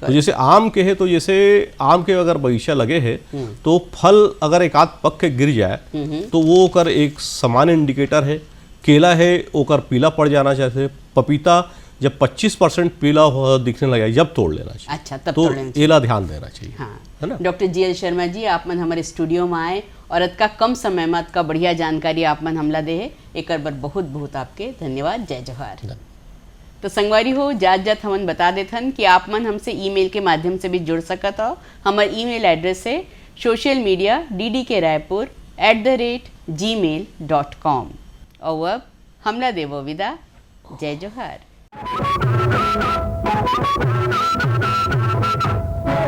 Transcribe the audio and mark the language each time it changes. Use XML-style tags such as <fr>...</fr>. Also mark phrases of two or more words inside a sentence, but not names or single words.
<hne>तो जैसे आम के है, तो जैसे आम के अगर बगीचा लगे है, तो फल अगर एक आध पक के गिर जाए तो वो ओकर एक सामान्य इंडिकेटर है केला है ओकर पीला पड़ जाना चाहिए। पपीता जब 25% पीला दिखने लगा जब तोड़ लेना चाहिए। अच्छा, तब तो तोड़ लेना चाहिए। एला ध्यान देना चाहिए। हाँ, है ना। डॉक्टर जी एल शर्मा जी, आप मन हमारे स्टूडियो में आए और अतका कम समय में अतका बढ़िया जानकारी आप मन हमला दे है, एक बार बहुत बहुत आपके धन्यवाद। जय जोहार। तो संगवारी हो, जात जात हमन बता देथन कि आप मन हमसे ईमेल के माध्यम से भी जुड़ सकत हो। हमार</hne> <en>email address</en> <hne>है socialmedia@gmail.com। और अब हमला देवो विदा। जय जोहार।</hne>